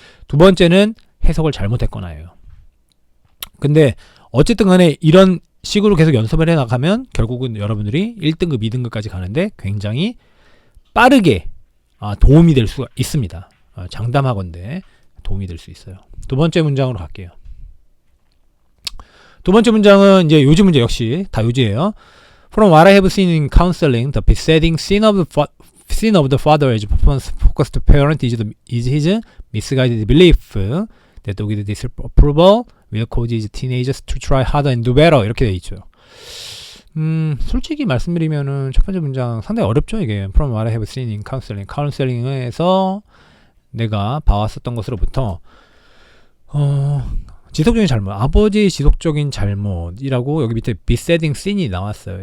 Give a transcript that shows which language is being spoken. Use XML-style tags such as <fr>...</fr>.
<ko>두 번째는 해석을 잘못했거나예요. 근데 어쨌든 간에 이런 식으로 계속 연습을 해 나가면 결국은 여러분들이 1등급, 2등급까지 가는데 굉장히 빠르게 도움이 될 수가 있습니다. 장담하건대 도움이 될 수 있어요. 두 번째 문장으로 갈게요. 두 번째 문장은 이제 요지 문제, 역시 다 요지예요.</ko> <en>From what I have seen in counseling, the besetting sin of the father as a performance-focused parent is his misguided belief that with disapproval will cause his teenagers to try harder and do better.</en> <ko>이렇게 돼 있죠. 솔직히 말씀드리면은 첫 번째 문장 상당히 어렵죠. 이게</ko> <en>From what I have seen in counseling,</en> <ko>카운셀링에서 내가 봐왔었던 것으로부터 지속적인 잘못, 아버지의 지속적인 잘못이라고 여기 밑에 besetting sin이 나왔어요.</ko>